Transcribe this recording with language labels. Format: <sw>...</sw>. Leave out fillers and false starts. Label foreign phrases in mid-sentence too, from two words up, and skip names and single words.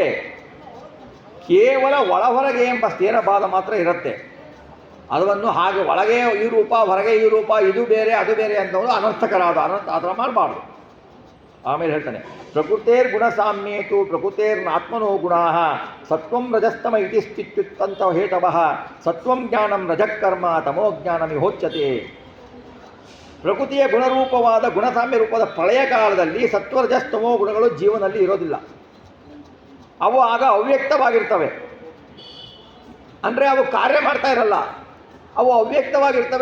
<kn>ಕೇವಲ ಒಳಹೊರಗೆ ಎಂಬ ಸ್ಥೇರಭಾದ ಮಾತ್ರ ಇರುತ್ತೆ. ಅದನ್ನು ಹಾಗೆ ಒಳಗೆ ಈ ರೂಪ ಹೊರಗೆ ಈ ರೂಪ, ಇದು ಬೇರೆ ಅದು ಬೇರೆ ಅಂತಂದು ಅನರ್ಥಕರ, ಆ ಥರ ಮಾಡಬಾರ್ದು. ಆಮೇಲೆ ಹೇಳ್ತಾನೆ,</kn> <sa>ಪ್ರಕೃತೇರ್ ಗುಣಸಾಮ್ಯೇತು ಪ್ರಕೃತೇರ್ನಾತ್ಮನೋ ಗುಣಾ ಸತ್ವಂ ರಜಸ್ತಮ ಇತಿ ಸ್ಥಿತ್ಯುತ್ತಂತ ಹೇತವಃ ಸತ್ವಂ ಜ್ಞಾನಂ ರಜಕರ್ಮ ತಮೋ ಜ್ಞಾನಮಿಹೋಚ್ಯತೆ.</sa> <kn>ಪ್ರಕೃತಿಯ ಗುಣರೂಪವಾದ ಗುಣಸಾಮ್ಯ ರೂಪದ ಪ್ರಳಯ ಕಾಲದಲ್ಲಿ ಸತ್ವರಜಸ್ತಮೋ ಗುಣಗಳು ಜೀವನದಲ್ಲಿ ಇರೋದಿಲ್ಲ. ಅವು ಆಗ ಅವ್ಯಕ್ತವಾಗಿರ್ತವೆ. ಅಂದರೆ ಅವು ಕಾರ್ಯ ಮಾಡ್ತಾ ಇರಲ್ಲ, ಅವು ಅವ್ಯಕ್ತವಾಗಿರ್ತವೆ.</kn>